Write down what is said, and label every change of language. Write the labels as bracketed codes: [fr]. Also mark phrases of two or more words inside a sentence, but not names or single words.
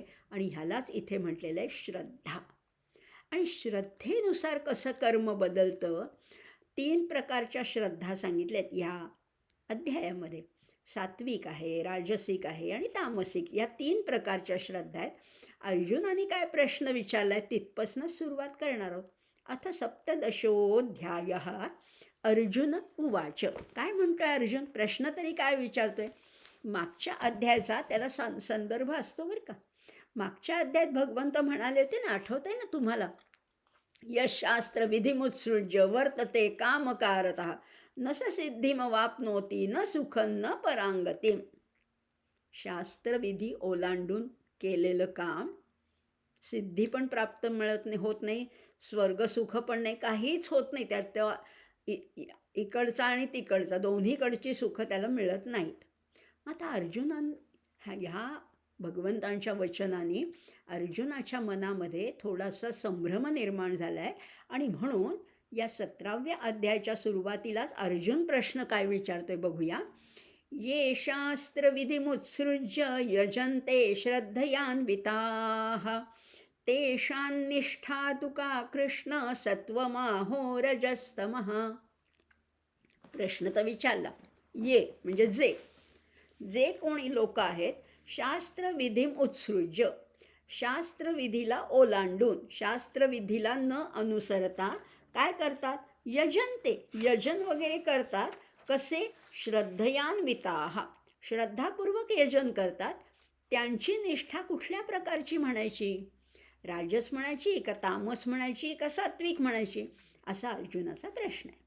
[mr] आणि ह्यालाच इथे म्हटलेलं आहे श्रद्धा. आणि श्रद्धेनुसार कसं कर्म बदलतं, 3 प्रकारच्या श्रद्धा सांगितल्यात ह्या अध्यायामध्ये. सात्विक आहे, राजसिक आहे आणि तामसिक, या 3 प्रकारच्या श्रद्धा आहेत. अर्जुनाने काय प्रश्न विचारला आहे तिथपासूनच सुरुवात करणार आहोत. [sa] अथ सप्तदशोऽध्यायः अर्जुन उवाच. [mr] काय म्हणतोय अर्जुन, प्रश्न तरी काय विचारतोय. मागच्या अध्यायाचा त्याला संदर्भ असतो बरं का. मागच्या अध्यायात भगवंत म्हणाले होते ना, आठवतंय ना तुम्हाला, [sa] यशास्त्र विधिमुत्सृज्य वर्तते कामकारतः न स सिद्धिमवाप्नोति न सुखं न परांगतिं. [mr] शास्त्रविधी ओलांडून केलेलं काम सिद्धी पण प्राप्त होत नाही, स्वर्गसुख पण नाही, काहीच होत नाही. त्यात तेव्हा इकडचा आणि तिकडचा दोन्हीकडची सुख त्याला मिळत नाहीत. आता ह्या भगवंतांच्या वचनाने अर्जुनाच्या मनामध्ये थोडासा संभ्रम निर्माण झाला आहे. आणि म्हणून या 17व्या अध्यायाच्या सुरुवातीलाच अर्जुन प्रश्न काय विचारतोय बघूया. [sa] ये शास्त्रविधिमुत्सृज्य यजन्ते श्रद्धयान्विताः तेषां निष्ठा तु का कृष्ण सत्वमाहो रजस्तमः. [mr] प्रश्न तर विचारला. ये म्हणजे जे कोणी लोक आहेत, [sa] शास्त्रविधीम उत्सृज्य, [mr] शास्त्रविधीला ओलांडून, शास्त्रविधीला न अनुसरता काय करतात, यजन्ते, यजन वगैरे करतात. कसे, श्रद्धयान्विताः, श्रद्धापूर्वक यजन करतात. त्यांची निष्ठा कुठल्या प्रकारची म्हणायची, राजस म्हणायची का तामस म्हणायची का सात्विक म्हणायची, असा अर्जुनाचा प्रश्न आहे.